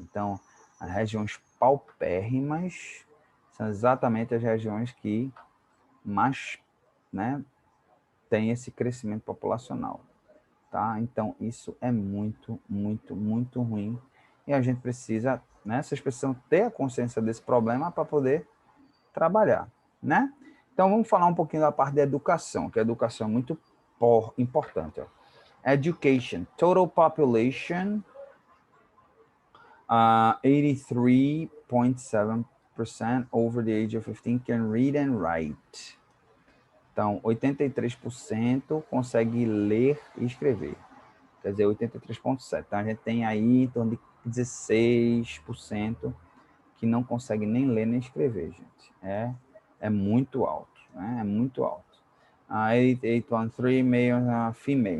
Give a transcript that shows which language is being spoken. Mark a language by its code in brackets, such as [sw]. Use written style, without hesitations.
[pt] Então, as regiões paupérrimas são exatamente as regiões que mais, né, tem esse crescimento populacional, tá? Então, isso é muito, muito, muito ruim. E a gente precisa, né? Vocês precisam ter a consciência desse problema para poder trabalhar, né? Então, vamos falar um pouquinho da parte da educação, que a educação é muito importante. Ó. [en] Education, total population, 83.7% over the age of 15 can read and write. [pt] Então, 83% consegue ler e escrever. Quer dizer, 83,7%. Então, a gente tem aí em torno de 16% que não consegue nem ler nem escrever, gente. É muito alto, né? É muito alto. 88.3 [en] male, female.